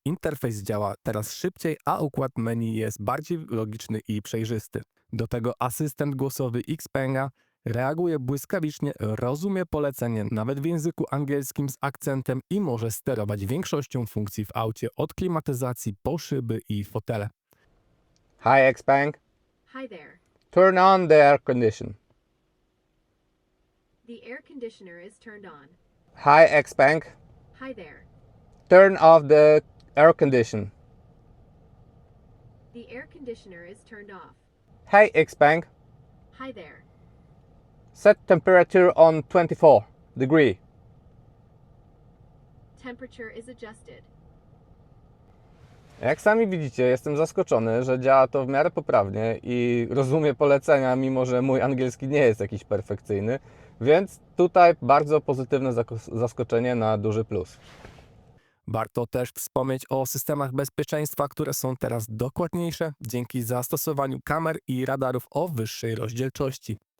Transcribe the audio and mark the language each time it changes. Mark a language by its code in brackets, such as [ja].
[pl] Interfejs działa teraz szybciej, a układ menu jest bardziej logiczny i przejrzysty. Do tego asystent głosowy Xpenga reaguje błyskawicznie, rozumie polecenie nawet w języku angielskim z akcentem i może sterować większością funkcji w aucie, od klimatyzacji po szyby i fotele. [en] Hi Xpeng, Hi there. turn on the air condition. The air conditioner is turned on. Hi Xpeng, Hi there. turn off the air condition. The air conditioner is turned off. Hey Xpeng, Hi there. set temperature on 24 degree. Temperature is adjusted. [pl] Jak sami widzicie, jestem zaskoczony, że działa to w miarę poprawnie i rozumie polecenia, mimo że mój angielski nie jest jakiś perfekcyjny, więc tutaj bardzo pozytywne zaskoczenie na duży plus. Warto też wspomnieć o systemach bezpieczeństwa, które są teraz dokładniejsze dzięki zastosowaniu kamer i radarów o wyższej rozdzielczości.